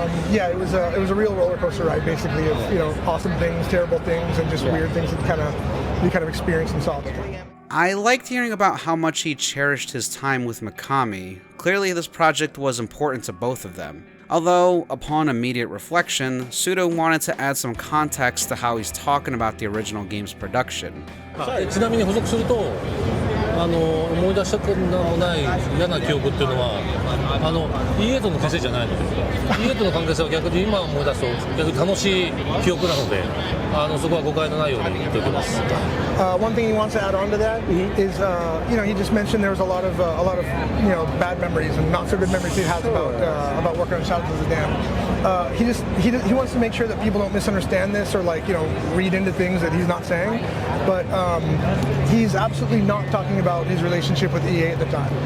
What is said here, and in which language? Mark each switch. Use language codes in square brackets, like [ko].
[en] It was a real roller coaster ride, basically, of awesome things, terrible things, and just weird things that you kind of experienced and saw. I liked hearing about how much he cherished his time with Mikami. Clearly this project was important to both of them. Although, upon immediate reflection, Suda wanted to add some context to how he's talking about the original game's production. [ja] ちなみに補足すると、思い出したくもない嫌な記憶っていうのはEA との関係じゃないので、EA との関係性は逆に今思い出すと逆に楽しい記憶なので、そこは誤解のないように言っておきます。 [en] One thing he wants to add on to that is, he just mentioned there was a lot of bad memories and not so good memories he has about working on Shadows of the Damned. He wants to make sure that people don't misunderstand this or read into things that he's not saying, but he's absolutely not talking about his relationship with EA at the time.